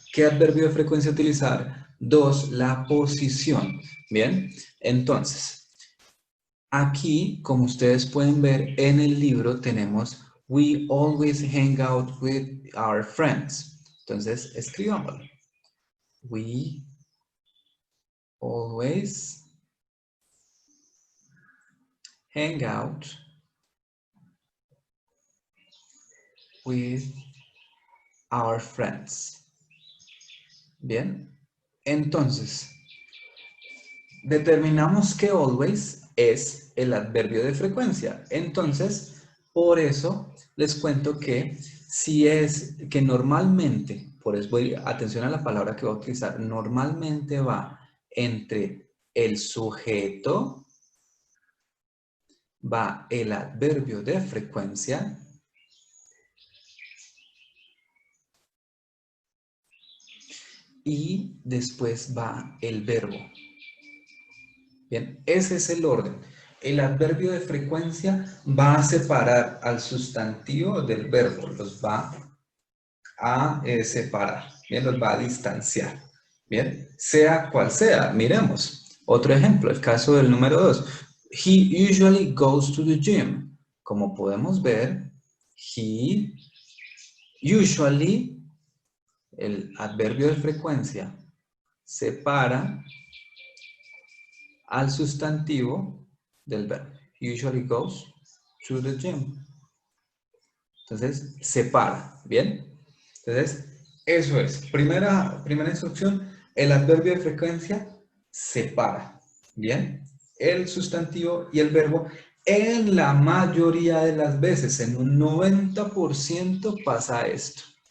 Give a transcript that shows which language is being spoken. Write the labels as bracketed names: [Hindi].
[Spanish] ¿Qué adverbio de frecuencia utilizar? 2, la posición. Bien, entonces, aquí, como ustedes pueden ver en el libro, tenemos [English] we always hang out with our friends. [Spanish] Entonces, escribámoslo. [English] We always hang out with our friends. [Spanish] Bien, entonces, determinamos que always es el adverbio de frecuencia. Entonces, por eso les cuento que si es que normalmente, por eso atención a la palabra que voy a utilizar, normalmente va entre el sujeto, va el adverbio de frecuencia y después va el verbo. Bien, ese es el orden. El adverbio de frecuencia va a separar al sustantivo del verbo, los va a separar, bien, los va a distanciar. Bien, sea cual sea, miremos. Otro ejemplo, el caso del número 2. [English] He usually goes to the gym. [Spanish] Como podemos ver, he usually, el adverbio de frecuencia, separa al sustantivo del verbo. [English] He usually goes to the gym. [Spanish] Entonces, separa, ¿bien? Entonces, eso es. Primera instrucción, el adverbio de frecuencia separa, ¿bien? El sustantivo y el verbo en la mayoría de las veces, en un 90% pasa esto.